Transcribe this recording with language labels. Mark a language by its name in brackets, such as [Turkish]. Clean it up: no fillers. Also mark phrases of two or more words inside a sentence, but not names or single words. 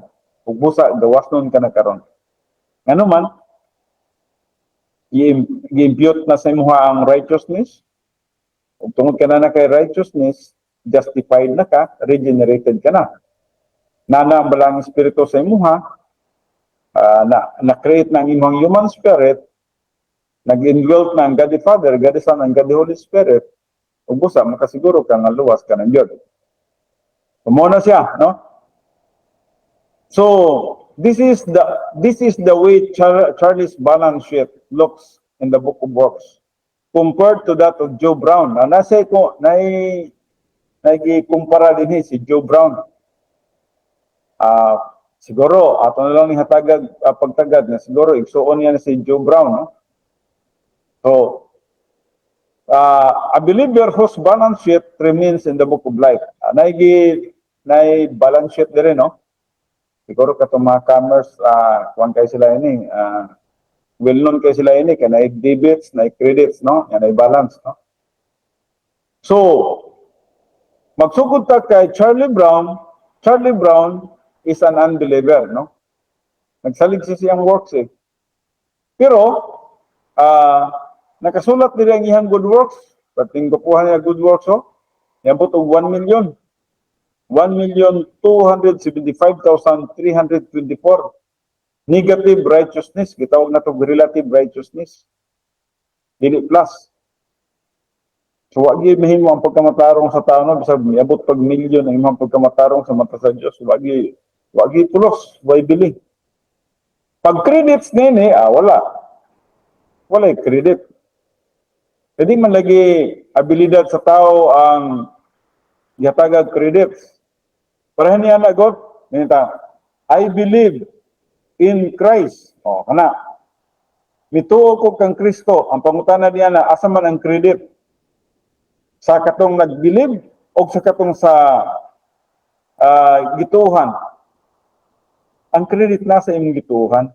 [Cebuano] Ug busa gawasnon ka na karon. Ngano man i-impute na sa imuha ang righteousness. Ug tungod ka na kay righteousness, justified na ka, regenerated ka na. Nana ang balang espiritu sa imuha, na-create na ang imong [English] human spirit, [Cebuano] nag-indwelt na ang [English] God the Father, God the Son, and God the Holy Spirit. [Cebuano] Ug busa makasiguro ka nga luwas ka ng Dios. Kumo na siya, no? [English] So this is the way Charles balance sheet looks in the book of Works compared to that of Joe Brown. [Cebuano] Nasa ko kumpara din si Joe Brown. Siguro ato na lang ni hatagag pagtagad na siguro igsuon niya si Joe Brown, no? [English] So a believer whose balance sheet remains in the book of life. [Cebuano] Nay balance sheet dire, no? Siguro katong mga commerce, kuwan kayo sila ini, well-known kayo sila ini, kaya na debits, na credits, no? Yan ay balance, no? So, magsugod ta kay Charlie Brown. [English] Charlie Brown is an unbeliever, no? [Cebuano] Nagsalig siya siyang works, eh. Pero, nakasulat nila ang ihang [English] good works. [Cebuano] Pating kukuha niya [English] good works, [Cebuano] oh. Yan po itong 1 million. 1,275,324 [English] negative righteousness, [Cebuano] gitawag na ito [English] relative righteousness, [Cebuano] dili plus. So wagi mahimo ang pagkamatarong sa tao, no? Bisag miabot pag milyon ang imong pagkamatarong sa mata sa Dios, wagi pulos, way bili. Pag credits nini, wala credit. Hindi man lagi abilidad sa tao ang yatagag credits. Parahan niya na God, [English] I believe in Christ. [Cebuano] O, kana. Mituo ko kang Kristo. Ang pangutana niya na, asa man ang credit? Sa katong nag-believe o sa katong sa gituhan? Ang credit nasa imong gituhan.